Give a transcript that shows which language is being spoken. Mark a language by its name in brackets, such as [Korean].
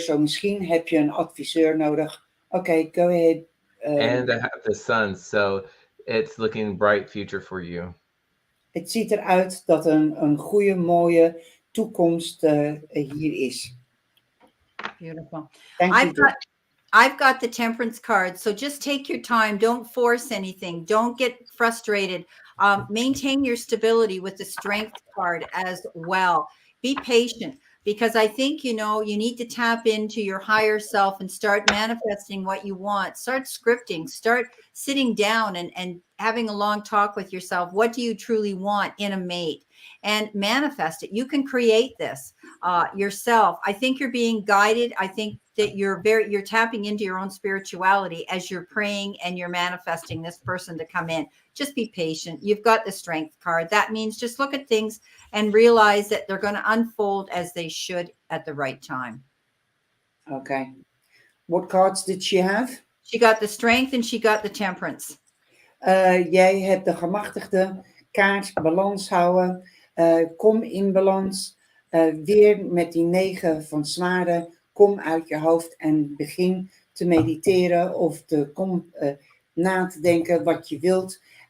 [Dutch] Zo misschien heb je een adviseur nodig. [English] Okay, go ahead. And I have the Sun. So it's looking bright future for you. [Dutch] Het ziet eruit dat een goede, mooie toekomst hier is. [English] Beautiful. Thank you. I've got the Temperance card. So just take your time. Don't force anything. Don't get frustrated. Maintain your stability with the Strength card as well. Be patient, because I think, you need to tap into your higher self and start manifesting what you want. Start scripting. Start sitting down and having a long talk with yourself. What do you truly want in a mate? And manifest it. You can create this yourself. I think you're being guided. I think that you're tapping into your own spirituality as you're praying and you're manifesting this person to come in. Just be patient. You've got the Strength card. That means just look at things and realize that they're going to unfold as they should at the right time. Okay. What cards did she have? She got the Strength and she got the Temperance. [Dutch] Jij hebt de gemachtigde kaart, balans houden. Kom in balans. Weer met die 9 van zwaarden. Kom uit je hoofd en begin te mediteren of na te denken wat je wilt.